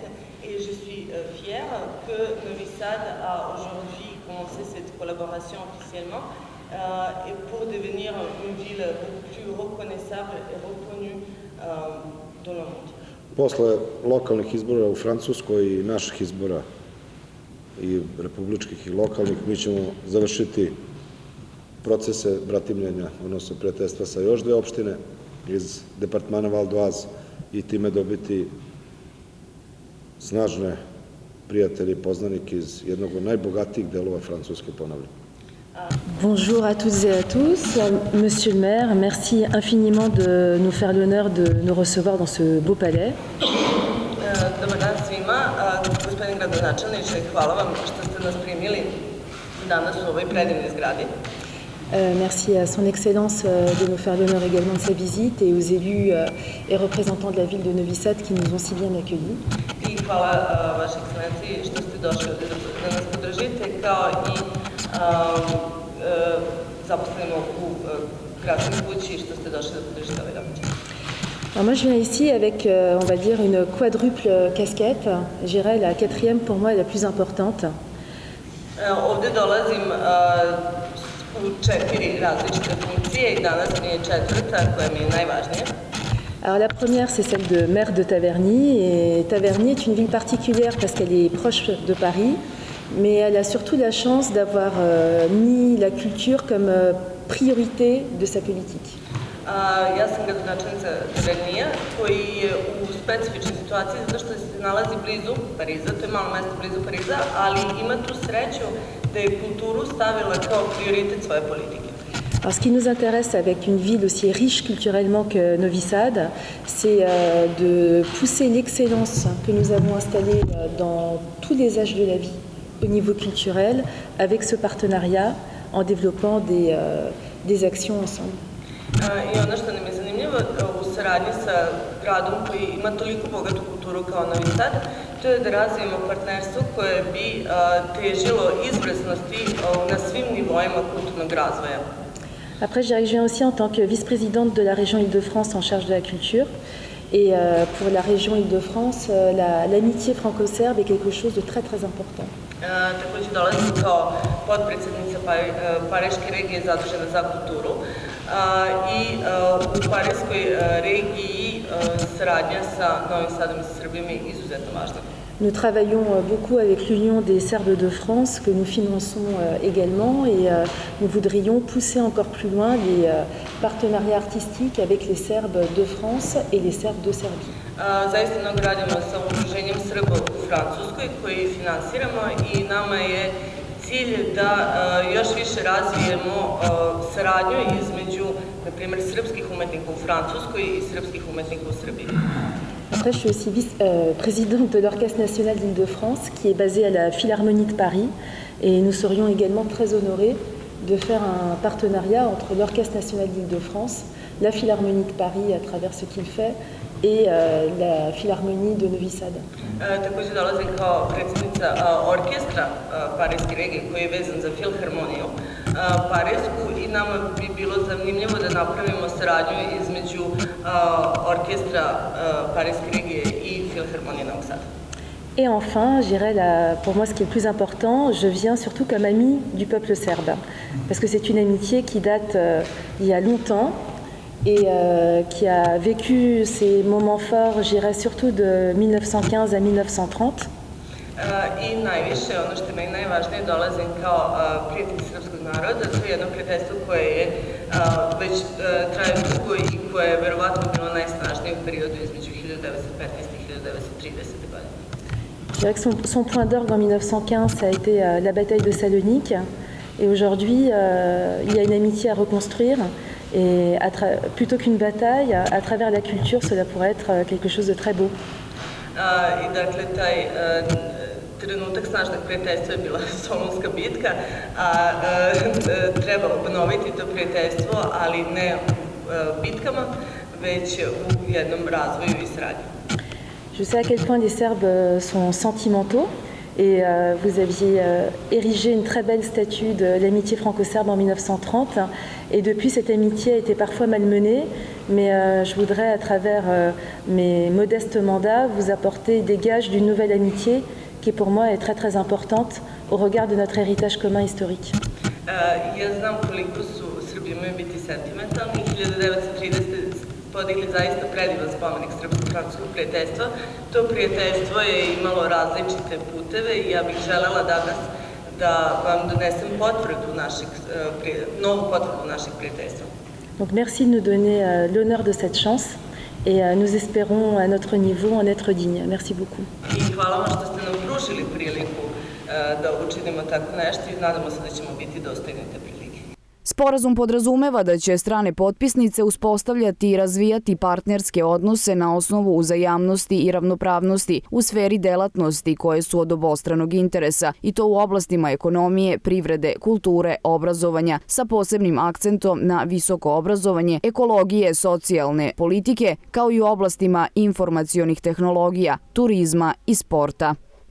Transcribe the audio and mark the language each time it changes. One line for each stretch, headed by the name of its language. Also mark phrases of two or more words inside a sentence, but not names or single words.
French: Et je suis fière que Novi Sad a aujourd'hui commencé cette collaboration officiellement et pour devenir une ville beaucoup plus reconnaissable et reconnue dans le monde.
Serbian: Posle lokalnih izbora u Francuskoj i naših izbora i republičkih i lokalnih, mi ćemo završiti procese bratimljenja, odnosno prijateljstva sa još dve opštine iz departmana Val d'Oise i time dobiti snažne prijatelje i poznanike iz jednog od najbogatijih delova Francuske, ponavljam.
French: Bonjour à toutes et à tous. Monsieur le maire, merci infiniment de nous faire l'honneur de nous recevoir dans ce beau palais.
Serbian: Dobar dan svima. Gospodin gradonačelniče, hvala vam što ste nas primili danas u ovoj predivnoj zgradi.
French: Merci à son Excellence de nous faire l'honneur également de sa visite et aux élus et représentants de la ville de Novi Sad qui nous ont si bien accueillis.
Serbian: I hvala vašoj ekscelenciji što ste došli da nas podržite, kao i zaposlenima u gradskoj kući što ste došli da podržite ovaj događaj.
French: Alors moi je viens ici avec, on va dire, une quadruple casquette. Je dirais la quatrième pour moi est la plus importante.
Serbian: Ovde dolazim u 4 različite funkcije i danas mi je četvrta koja mi je najvažnija.
French: Alors la première, c'est celle de maire de Taverny. Et Taverny est une ville particulière parce qu'elle est proche de Paris, mais elle a surtout la chance d'avoir mis la culture comme priorité de sa politique.
Serbian: Ja sam gradonačelnica Tavernija koji je u specifičnoj situaciji zato što se nalazi blizu Pariza, to je malo mesto blizu Pariza, ali ima tu sreću da je kulturu stavila kao prioritet svoje politike.
French: Alors, ce qui nous intéresse avec une ville aussi riche culturellement que Novi Sad, c'est de pousser l'excellence que nous avons installée dans tous les âges de la vie au niveau culturel avec ce partenariat en développant des actions ensemble.
Serbian: I ono što nam je zanimljivo u saradnji sa gradom koji ima toliko bogatu kulturu kao Novi Sad, to je da razvijemo partnerstvo koje bi težilo izvrsnosti na svim nivoima kulturnog razvoja.
French: Après, je viens aussi en tant que vice-présidente de la région Île-de-France en charge de la culture. Et pour la région Île-de-France, l'amitié franco-serbe est quelque chose de très très important.
Serbian: Također dolazim kao potpredsjednica Pariške regije zadužena za kulturu i u Pariškoj regiji saradnja sa Novim Sadom i sa Srbijom je izuzetno važna.
French: Nous travaillons beaucoup avec l'Union des Serbes de France que nous finançons également et nous voudrions pousser encore plus loin les partenariats artistiques avec les Serbes de France et les Serbes de Serbie.
Serbian: Zaista mnogo radimo sa udruženjem Srba u Francuskoj koji finansiramo i nama je cilj da još više razvijemo saradnju između, na primjer, srpskih umetnika u Francuskoj i srpskih umetnika u Srbiji.
French: Après, je suis aussi vice-présidente de l'Orchestre national d'Île-de-France qui est basé à la Philharmonie de Paris et nous serions également très honorés de faire un partenariat entre l'Orchestre national d'Île-de-France, la Philharmonie de Paris à travers ce qu'il fait et la Philharmonie de Novi Sad.
Serbian: Također dolazim kao predsjednica orkestra Parijske regije koji je vezan za Filharmoniju Parijsku i nama bi bilo zanimljivo da napravimo saradnju između orkestra Parijske regije i Filharmonije Novog Sada.
French: Et enfin, je dirais pour moi ce qui est le plus important, je viens surtout comme amie du peuple serbe, parce que c'est une amitié qui date il y a longtemps et qui a vécu ces moments forts, je dirais surtout de 1915 à 1930.
Serbian: I najviše, ono što je meni najvažnije, dolazim kao prijatelj srpskog naroda, to je jedno prijateljstvo koje je već traje dugo i koje je verovatno bilo najsnažnije u periodu između 1915 i 1930. godine.
French: Je dirais que son point d'orgue en 1915, ça a été la bataille de Salonique. Et aujourd'hui, il y a une amitié à reconstruire. Et plutôt qu'une bataille, à travers la culture, cela pourrait être quelque chose de très beau.
Serbian: I dakle, taj trenutak snažnog prijateljstva je bila Solunska bitka, a treba obnoviti to prijateljstvo, ali ne u bitkama, već u jednom razvoju i saradnji.
French: Je sais à quel point les Serbes sont sentimentaux et vous aviez érigé une très belle statue de l'amitié franco-serbe en 1930 et depuis cette amitié a été parfois malmenée, mais je voudrais à travers mes modestes mandats vous apporter des gages d'une nouvelle amitié qui pour moi est très très importante au regard de notre héritage commun historique.
Serbian: Ja znam koliko su Srbi imaju biti sentimentalni. 1930. podigli zaista predivan spomenik srpsko-francuskog prijateljstva. To prijateljstvo je imalo različite puteve i ja bih želela danas da vam donesem novu potvrdu našeg prijateljstva.
French: Donc merci de nous donner l'honneur de cette chance et nous espérons à notre niveau en être dignes. Merci beaucoup.
Serbian: I hvala vam što ste nam pružili priliku da učinimo tako nešto i nadamo se da ćemo biti dostojni te prilike. Sporazum podrazumeva da će strane potpisnice uspostavljati i razvijati partnerske odnose na osnovu uzajamnosti i ravnopravnosti u sferi delatnosti koje su od obostranog interesa i to u oblastima ekonomije, privrede, kulture, obrazovanja sa posebnim akcentom na visoko obrazovanje, ekologije, socijalne politike, kao i u oblastima informacionih tehnologija, turizma i sporta.